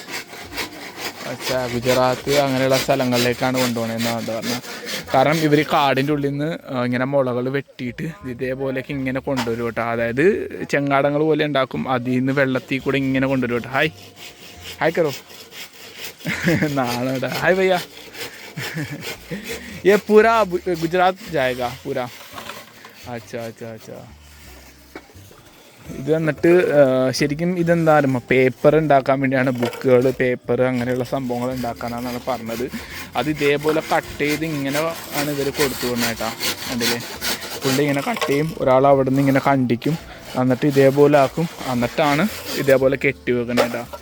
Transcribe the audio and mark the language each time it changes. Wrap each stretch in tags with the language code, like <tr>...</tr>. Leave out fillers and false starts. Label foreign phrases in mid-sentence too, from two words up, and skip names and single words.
<ml>അച്ഛാ ഗുജറാത്ത് അങ്ങനെയുള്ള സ്ഥലങ്ങളിലേക്കാണ് കൊണ്ടുപോകണമെന്നാണ് പറഞ്ഞത്. കാരണം ഇവർ കാടിൻ്റെ ഉള്ളിൽ നിന്ന് ഇങ്ങനെ മുളകൾ വെട്ടിയിട്ട് ഇതേപോലെയൊക്കെ ഇങ്ങനെ കൊണ്ടുവരും കേട്ടോ. അതായത് ചെങ്ങാടങ്ങൾ പോലെ ഉണ്ടാക്കും, അതിൽ നിന്ന് വെള്ളത്തിൽ കൂടെ ഇങ്ങനെ കൊണ്ടുവരും കേട്ടോ. ഹായ് ഹായ് കറോ നാളെ ഹായ് ഭയ്യ.</ml> <hi>ये पूरा गुजरात जाएगा पूरा. अच्छा अच्छा अच्छा.</hi> <ml>ഇത് വന്നിട്ട് ശരിക്കും ഇതെന്താ പറയുക, പേപ്പർ ഉണ്ടാക്കാൻ വേണ്ടിയാണ്, ബുക്കുകൾ പേപ്പർ അങ്ങനെയുള്ള സംഭവങ്ങൾ ഉണ്ടാക്കാനാണെന്നാണ് പറഞ്ഞത്. അത് ഇതേപോലെ കട്ട് ചെയ്ത് ഇങ്ങനെ ആണ് ഇവർ കൊടുത്തു കൊണ്ടേട്ടാ. കണ്ടില്ലേ, പുള്ളി ഇങ്ങനെ കട്ട് ചെയ്യും, ഒരാൾ അവിടെ നിന്ന് ഇങ്ങനെ കണ്ടിക്കും, എന്നിട്ട് ഇതേപോലെ ആക്കും, എന്നിട്ടാണ് ഇതേപോലെ കെട്ടി വെക്കണേട്ടാ.</ml>